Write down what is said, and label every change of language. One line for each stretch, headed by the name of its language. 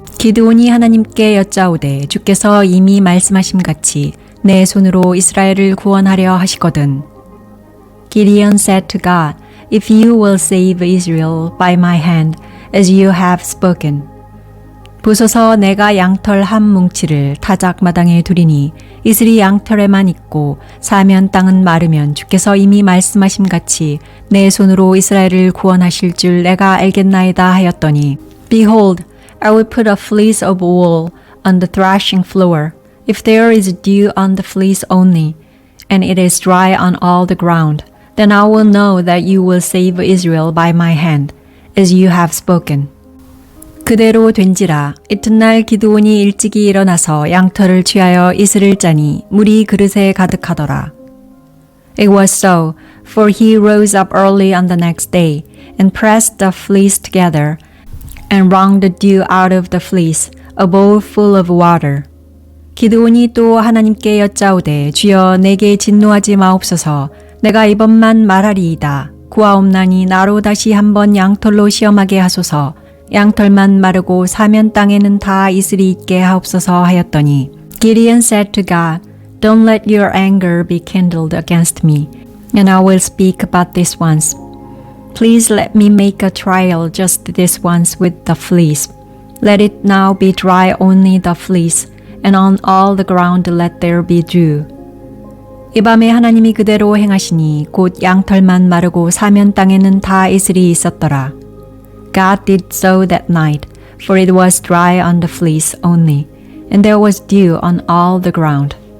Korean: 기드온이 하나님께 여짜오되 주께서 이미 말씀하심 같이 내 손으로 이스라엘을 구원하려 하시거든.
English: Gideon said to God, If you will save Israel by my hand, as you have spoken.
Korean: 보소서 내가 양털 한 뭉치를 타작 마당에 두리니 이슬이 양털에만 있고 사면 땅은 마르면 주께서 이미 말씀하심 같이 내 손으로 이스라엘을 구원하실 줄 내가 알겠나이다 하였더니
English: Behold, I will put a fleece of wool on the threshing floor, if there is dew on the fleece only, and it is dry on all the ground, then I will know that you will save Israel by my hand, as you have spoken.
Korean: 그대로 된지라 이튿날 기드온이 일찍이 일어나서 양털을 취하여 이슬을 짜니 물이 그릇에 가득하더라.
English: It was so, for he rose up early on the next day, and pressed the fleece together, and wrung the dew out of the fleece, a bowl full of water.
Korean: 기드온이 또 하나님께 여짜오되 주여 내게 진노하지 마옵소서. 내가 이번만 말하리이다. 구하옵나니 나로 다시 한번 양털로 시험하게 하소서. 양털만 마르고 사면 땅에는 다 이슬이 있게 하옵소서 하였더니
English: Gideon said to God, Don't let your anger be kindled against me, and I will speak about this once. Please let me make a trial just this once with the fleece. Let it now be dry only the fleece, and on all the ground let there be dew.
Korean: 이 밤에 하나님이 그대로 행하시니 곧 양털만 마르고 사면 땅에는 다 이슬이 있었더라.
English: God did so that night, for it was dry on the fleece only, and there was dew on all the ground.